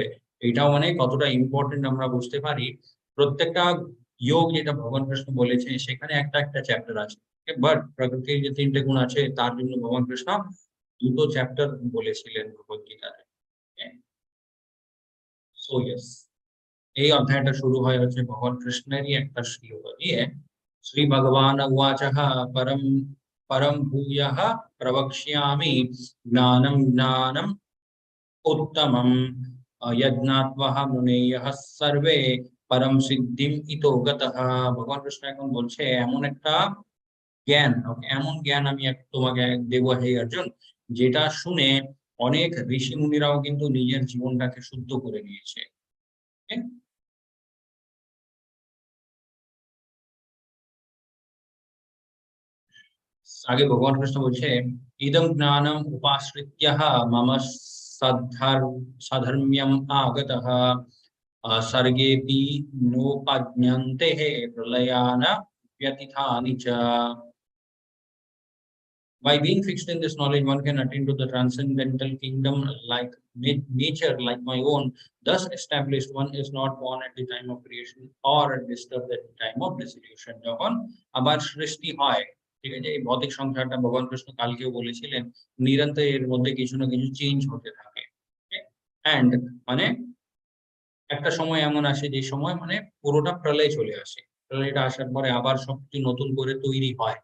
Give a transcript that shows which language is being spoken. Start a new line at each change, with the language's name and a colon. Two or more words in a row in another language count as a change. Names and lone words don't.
Bangla: এটাও মানে কতটা ইম্পর্টেন্ট আমরা বুঝতে পারি। প্রত্যেকটা যোগ যেটা ভগবান কৃষ্ণ বলেছে সেখানে একটা একটা চ্যাপ্টার আছে, বাট প্রকৃতির যে তিনটে গুণ আছে তার জন্য ভগবান কৃষ্ণ দুটো চ্যাপ্টার বলেছিলেন ভগবত গীতাতে।
English: so yes,
Bangla: এই অধ্যায়টা শুরু হয় হচ্ছে ভগবান কৃষ্ণেরই একটা শ্লোক দিয়ে।
Sanskrit: শ্রী ভগবান উবাচঃ পরম পরম ভূয়ঃ প্রবক্ষ্যামি জ্ঞানম জ্ঞানম উত্তমম যজ্ঞাত্বঃ মুনেয়ঃ সর্বে পরম সিদ্ধিম ইতো গতঃ। ভগবান কৃষ্ণ এখন বলছে এমন একটা জ্ঞান, এমন জ্ঞান আমি তোমাকে দেব হে অর্জুন, যেটা শুনে অনেক ঋষি মুনিরাও কিন্তু নিজের জীবনটাকে শুদ্ধ করে নিয়েছে। Okay?
Bangla: আগে ভগবান কৃষ্ণ বলছে
Sanskrit: इदं ज्ञानम उपाश्रित्य मम साधर्म्यम आगतः सर्गेऽपि नोपज्ञन्ते प्रलयान व्यतिथानि च.
English: By being fixed in this knowledge, one can attain to the transcendental kingdom like nature, like my own. Thus established, one is not born at the time of creation or disturbed at the time of dissolution.
Bangla: যখন আবার সৃষ্টি হয়, ঠিক আছে, এই ভৌতিক সংসারটা ভগবান কৃষ্ণ কালকেও বলেছিলেন, নিরন্তর এর মধ্যে কিছু না কিছু চেঞ্জ হতে থাকে। এন্ড মানে একটা সময় এমন আসে যে সময় মানে পুরোটা প্রলয় চলে আসে। প্রলয়টা আসার পরে আবার সবকিছু নতুন করে তৈরি হয়।